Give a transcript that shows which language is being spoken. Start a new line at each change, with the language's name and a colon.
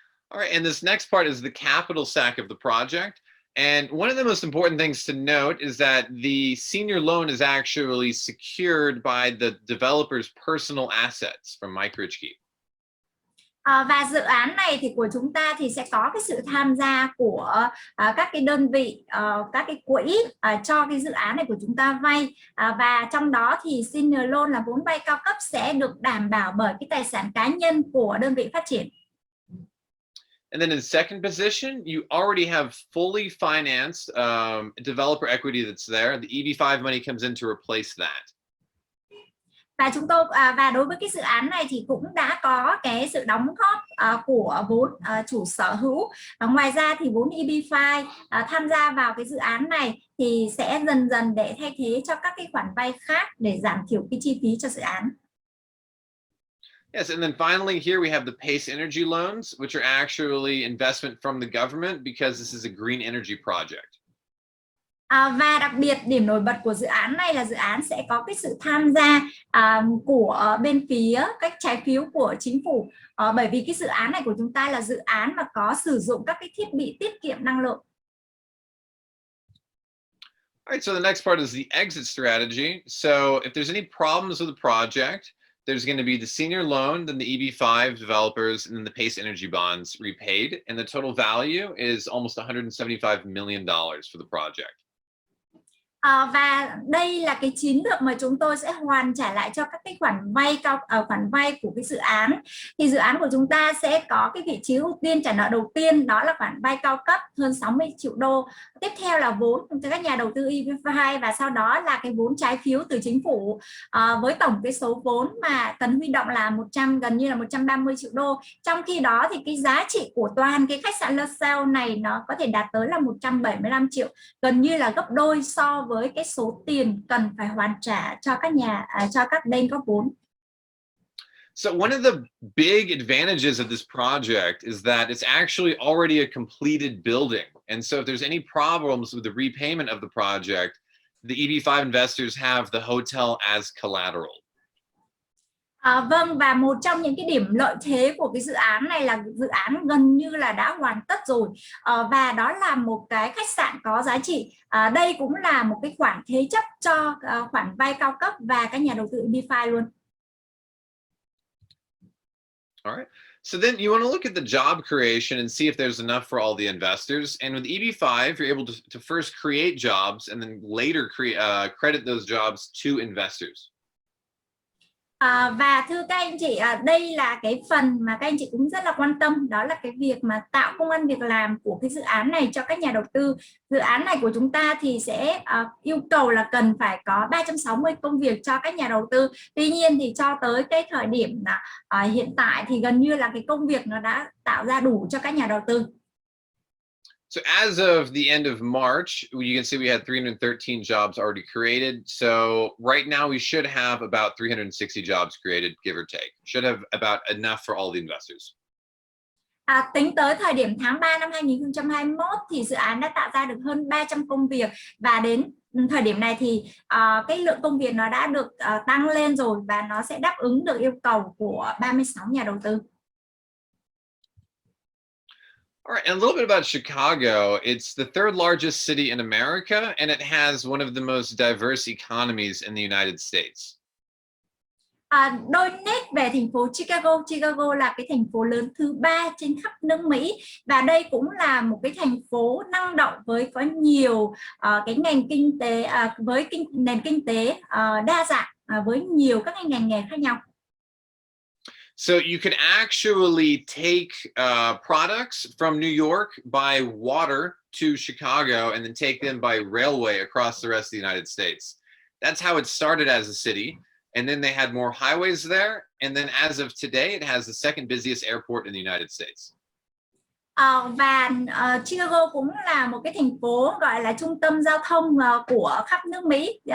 English: All right, and this next part is the capital stack of the project. And one of the most important things to note is that the senior loan is actually secured by the developer's personal assets from Mike Richke.
Vietnamese: Và dự án này thì của chúng ta thì sẽ có cái sự tham gia của các cái đơn vị, các cái quỹ cho cái dự án này của chúng ta vay, và trong đó thì
English: senior loan
Vietnamese: là vốn vay cao cấp sẽ được đảm bảo bởi cái tài sản cá nhân của đơn vị phát triển.
English: And then in second position, you already have fully financed developer equity that's there. The EB5 money comes in to replace that.
Vietnamese: Và chúng tôi và đối với cái dự án này thì cũng đã có cái sự đóng góp của vốn chủ sở hữu. Ngoài ra thì vốn EB5 tham gia vào cái dự án này thì sẽ dần dần để thay thế cho các cái khoản vay khác để giảm thiểu cái chi phí cho dự án.
English: Yes, and then finally here we have the PACE energy loans, which are actually investment from the government because this is a green energy project.
Vietnamese: Và đặc biệt điểm nổi bật của dự án này là dự án sẽ có cái sự tham gia của bên phía các trái phiếu của chính phủ, bởi vì cái dự án này của chúng ta là dự án mà có sử dụng các cái thiết bị tiết kiệm năng lượng.
English: All right, so the next part is the exit strategy. So if there's any problems with the project, there's going to be the senior loan, then the EB5 developers, and then the PACE energy bonds repaid. And the total value is almost $175 million for the project.
Vietnamese: Và đây là cái chiến lược mà chúng tôi sẽ hoàn trả lại cho các cái khoản vay của cái dự án. Thì dự án của chúng ta sẽ có cái vị trí ưu tiên trả nợ đầu tiên, đó là khoản vay cao cấp hơn 60 triệu đô. Tiếp theo là vốn từ các nhà đầu tư EB5 và sau đó là cái vốn trái phiếu từ chính phủ với tổng cái số vốn mà cần huy động là gần như là 130 triệu đô. Trong khi đó thì cái giá trị của toàn cái khách sạn Lasalle này nó có thể đạt tới là 175 triệu, gần như là gấp đôi so với cái số tiền cần phải hoàn trả cho cho các bên có vốn.
English: So one of the big advantages of this project is that it's actually already a completed building. And so if there's any problems with the repayment of the project, the EB5 investors have the hotel as collateral.
Vietnamese: Vâng, và một trong những cái điểm lợi thế của cái dự án này là dự án gần như là đã hoàn tất rồi, và đó là một cái khách sạn có giá trị. Đây cũng là một cái khoản thế chấp cho khoản vay cao cấp và các nhà đầu tư EB5 luôn.
English: All right. So then you want to look at the job creation and see if there's enough for all the investors. And with EB5, you're able to first create jobs and then later credit those jobs to investors.
Vietnamese: Và thưa các anh chị, đây là cái phần mà các anh chị cũng rất là quan tâm, đó là cái việc mà tạo công ăn việc làm của cái dự án này cho các nhà đầu tư. Dự án này của chúng ta thì sẽ yêu cầu là cần phải có 360 công việc cho các nhà đầu tư. Tuy nhiên thì cho tới cái thời điểm hiện tại thì gần như là cái công việc nó đã tạo ra đủ cho các nhà đầu tư.
English: So as of the end of March, you can see we had 313 jobs already created. So right now we should have about 360 jobs created, give or take. Should have about enough for all the investors.
Vietnamese: Tính tới thời điểm tháng 3 năm 2021 thì dự án đã tạo ra được hơn 300 công việc, và đến thời điểm này thì cái lượng công việc nó đã được tăng lên rồi và nó sẽ đáp ứng được yêu cầu của 36 nhà đầu tư.
English: All right, and a little bit about Chicago. It's the third largest city in America, and it has one of the most diverse economies in the United States.
Vietnamese: Đôi nét về thành phố Chicago. Chicago là cái thành phố lớn thứ 3 trên khắp nước Mỹ, và đây cũng là một cái thành phố năng động với có nhiều cái ngành kinh tế, với nền kinh tế đa dạng với nhiều các ngành nghề khác nhau.
English: So you can actually take products from New York by water to Chicago and then take them by railway across the rest of the United States. That's how it started as a city. And then they had more highways there. And then as of today, it has the second busiest airport in the United States.
Vietnamese: Và Chicago cũng là một cái thành phố gọi là trung tâm giao thông của khắp nước Mỹ.